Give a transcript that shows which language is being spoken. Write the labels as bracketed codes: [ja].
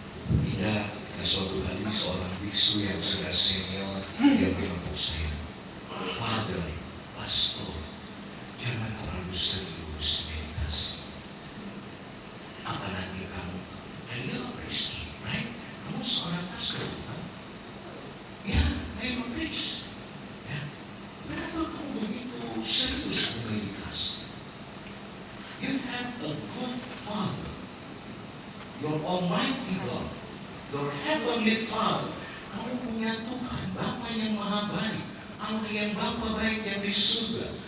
[id] Tidak, suatu hari seorang biksu yang sudah senior, dia bilang saya, Father, Pastor, jangan terlalu serius meditasi. Apalagi kamu, [en] and you're a priest, right? [id] Kamu seorang pastor, kan? Ya, [en] I'm a priest. [id] Ya, kenapa kamu begitu serius meditasi? [en] You have a good Father, your Almighty God, your Heavenly Father. [id] Kamu punya Tuhan, Bapa yang Maha Baik, Allah yang Bapa baik yang di surga.